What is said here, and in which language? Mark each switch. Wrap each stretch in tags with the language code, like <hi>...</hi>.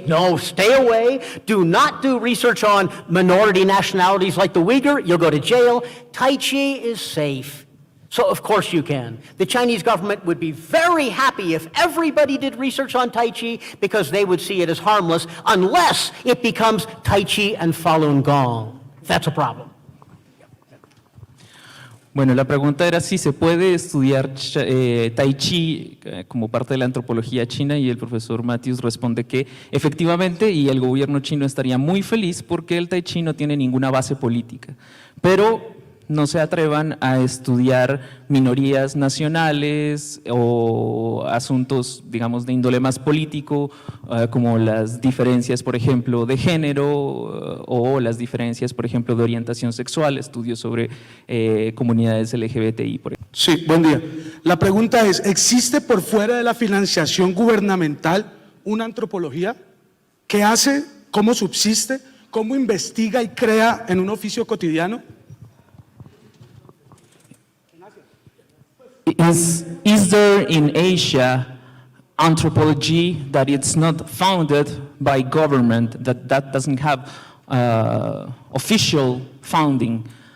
<en>No, stay away. Do not do research on minority nationalities like the Uyghur. You'll go to jail. Tai Chi is safe. So of course you can. The Chinese government would be very happy if everybody did research on Tai Chi because they would see it as harmless unless it becomes Tai Chi and Falun Gong. That's a problem.</en> <es>Bueno, la pregunta era si se puede estudiar Tai Chi como parte de la antropología china, y el profesor Mathews responde que efectivamente, y el gobierno chino estaría muy feliz porque el Tai Chi no tiene ninguna base política, pero no se atrevan a estudiar minorías nacionales o asuntos, digamos, de índole más político, como las diferencias, por ejemplo, de género o las diferencias, por ejemplo, de orientación sexual, estudios sobre comunidades LGBTI, por ejemplo. Sí, buen día. La pregunta es, ¿existe por fuera de la financiación gubernamental una antropología? ¿Qué hace? ¿Cómo subsiste? cómo investiga y crea en un oficio cotidiano?</es> <en>Is there in Asia anthropology that it's not founded by government, that doesn't have official founding?</en>